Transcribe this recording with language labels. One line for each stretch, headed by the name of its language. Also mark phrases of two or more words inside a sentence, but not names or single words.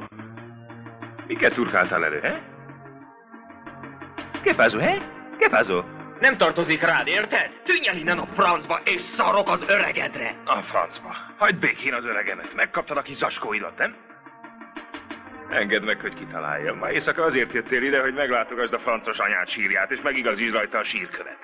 Hungarian: Miket turkáltál elő,
Spanish: he? ¿Qué pasó, he? ¿Qué pasó?
Hungarian: Nem tartozik rád, érted? Tűnj el innen a francba, és szarok az öregedre! A francba. Hagyd békén az öregemet. Megkaptad a kis zacskóidat, nem? Engedd meg, hogy kitaláljam. Ma éjszaka azért jöttél ide, hogy meglátogasd a francos anyád sírját, és megigazítsd rajta a sírkövet.